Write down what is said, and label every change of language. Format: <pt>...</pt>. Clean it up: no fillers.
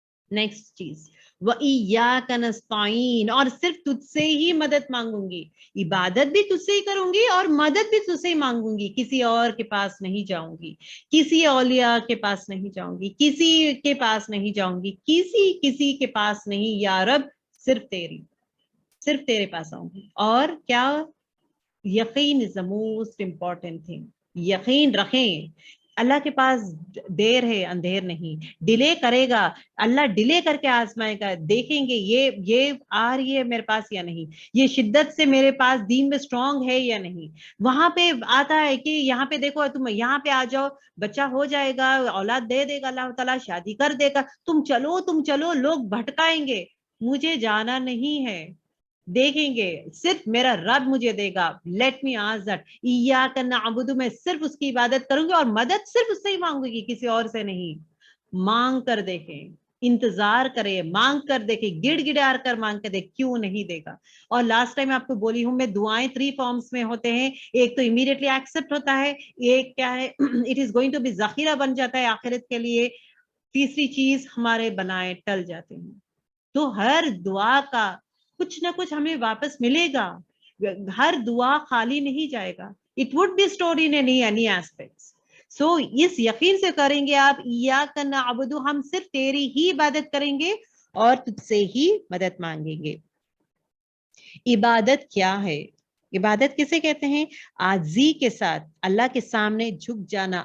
<ur>Next چیز,</ur> <ar>وَإِيَّاكَ نَسْتَعِينُ,</ar> <ur>اور صرف تجھ سے ہی مدد مانگوں گی, عبادت بھی تجھ سے ہی کروں گی اور مدد بھی تجھ سے ہی مانگوں گی, کسی اور کے پاس نہیں جاؤں گی, کسی اولیاء کے پاس نہیں جاؤں گی, کسی کے پاس نہیں جاؤں گی, کسی کے پاس نہیں, یا رب صرف تیرے پاس آؤں گی. اور کیا,</ur> <en>یقین is the most important thing.</en> <ur>یقین رکھیں اللہ کے پاس دیر ہے, اندھیر نہیں. ڈیلے کرے گا اللہ, ڈیلے کر کے آزمائے گا, دیکھیں گے یہ آ رہی ہے میرے پاس یا نہیں, یہ شدت سے میرے پاس دین میں اسٹرانگ ہے یا نہیں. وہاں پہ آتا ہے کہ یہاں پہ دیکھو, تم یہاں پہ آ جاؤ, بچہ ہو جائے گا, اولاد دے دے گا اللہ تعالیٰ, شادی کر دے گا, تم چلو, لوگ بھٹکائیں گے. مجھے جانا نہیں ہے, دیکھیں گے صرف میرا رب مجھے دے گا.</ur> <en>let me ask that</en> <ar>ایاک نعبد,</ar> <ur>میں صرف اس کی عبادت کروں گی اور مدد صرف اس سے ہی مانگوں گی, کسی اور سے نہیں. مانگ کر دیکھیں, انتظار کرے, مانگ کر دیکھیں, گڑ گڑار کر مانگ کر دیکھ, کیوں نہیں دے گا. اور لاسٹ ٹائم آپ کو بولی ہوں میں, دعائیں 3 فارمز میں ہوتے ہیں. ایک تو</ur> <en>immediately accept</en> <ur>ہوتا ہے, ایک کیا ہے</ur> <en>it is going to be</en> <ur>ذخیرہ بن جاتا ہے آخرت کے لیے, تیسری چیز ہمارے بنائے ٹل جاتے ہیں. تو ہر دعا کا کچھ نہ کچھ ہمیں واپس ملے گا, ہر دعا خالی نہیں جائے گا.</ur> <en>It would be stored in any aspects.</en> <ur>سو اس یقین سے کریں گے آپ,</ur> <ar>ایاک نعبد,</ar> <ur>ہم صرف تیری ہی عبادت کریں گے اور تجھ سے ہی مدد مانگیں گے. عبادت کیا ہے؟ عبادت کسے کہتے ہیں؟ عاجزی کے ساتھ اللہ کے سامنے جھک جانا.</ur>